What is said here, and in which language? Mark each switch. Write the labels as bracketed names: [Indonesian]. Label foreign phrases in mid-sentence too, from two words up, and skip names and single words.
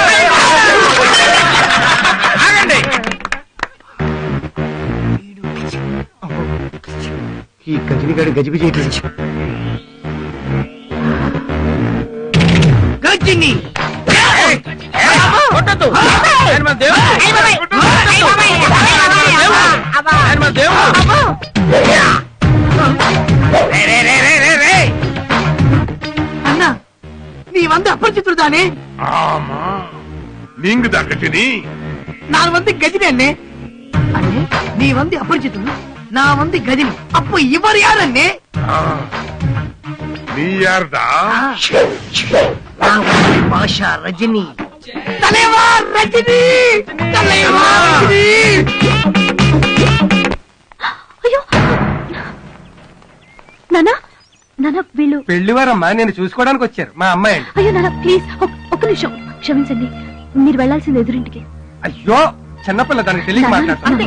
[Telugu] ఆగండి. ఈ గజనిగాడు గజిబిజి గజిని కొట్టద్దు. [Tamil] அண்ணா நீ வந்து அபரிச்சித்து தானே? ஆமா, நீங்க தான் கஜினி. நான் வந்து கஜினி அண்ணே. அண்ணே நீ வந்து அபரிச்சித்து, நான் வந்து கஜினி. அப்ப இவர் யார் அண்ணே? நீ யார்டா? நான் பாஷா ரஜினி. தலைவா ரஜினி, தலைவா ரஜினி. [Telugu] అయ్యో నానా, నానా వీళ్ళు పెళ్లివారమ్మా, నేను చూసుకోవడానికి వచ్చారు, మా అమ్మాయి అండి. అయ్యో నానా ప్లీజ్ ఒక్క నిమిషం క్షమించండి, మీరు వెళ్లాల్సింది ఎదురింటికి. అయ్యో చిన్నపిల్ల, దానికి తెలియక మాట్లాడుతాను.